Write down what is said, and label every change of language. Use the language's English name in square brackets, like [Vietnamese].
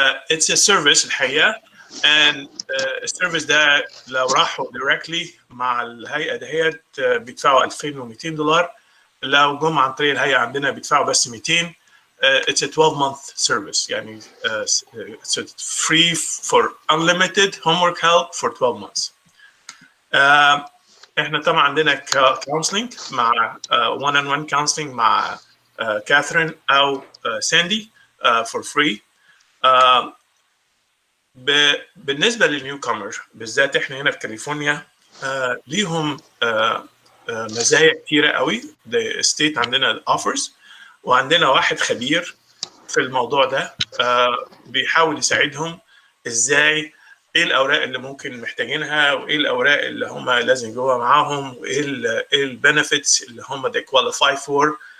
[English] It's a service [Arabic] الحقيقه, and السيرفيس ده لو راحوا directly مع الهيئه دهيت بيدفعوا $2,200. لو جم عن طريق الهيئه عندنا بيدفعوا بس 200. [English] It's a 12-month service, يعني it's free for unlimited homework help for 12 months. [Arabic] احنا طبعا عندنا counseling مع [English] one-on-one counseling [Arabic] مع Katherine او Sandy for free. بالنسبه للنيو كامر بالذات احنا هنا في كاليفورنيا ليهم مزايا كتيره قوي. الستيت عندنا اوفرز, وعندنا واحد خبير في الموضوع ده بيحاول يساعدهم ازاي, ايه الاوراق اللي ممكن محتاجينها, وايه الاوراق اللي هم لازم يجوها معاهم, وايه البنفيتس اللي هم [English] they qualify for.